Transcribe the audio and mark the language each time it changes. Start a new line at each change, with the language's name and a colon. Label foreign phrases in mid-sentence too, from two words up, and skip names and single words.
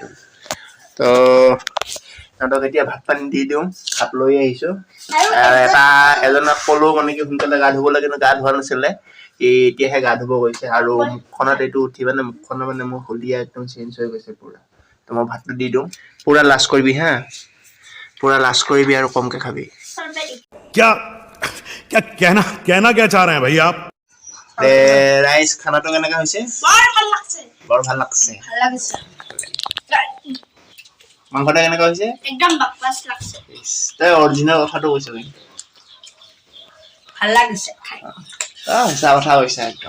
Assamese: তো সিহঁতক এতিয়া ভাত পানী দি দিওঁ, ভাত লৈ আহিছোঁ। এজনক ক'লো মানে কি সোনকালে গা ধুব লাগে, কিন্তু গা ধোৱা নাছিলে, এতিয়াহে গা ধুব গৈছে। আৰু মুখখনত এইটো উঠি মানে মুখখনত মানে মোৰ হলদিয়া একদম চেঞ্জ হৈ গৈছে পূৰা। তো মই ভাতটো দি দিওঁ, পূৰা লাজ কৰিবি হা, পূৰা লাজ কৰিবি আৰু কমকৈ খাবি।
Hindi: क्या क्या कहना क्या चाह रहे हैं भाई आप
Assamese: ৰাইজ খানাটো কেনেকা হৈছে? বৰ ভাল লাগছে। মাংসটা কেনেকা হৈছে? একদম বাকৱাছ লাগছে। তই অৰিজিনেল কথাটো কৈছ কিন্তু। ভাল লাগিছে খাই। সঁচা কথা কৈছা একদম।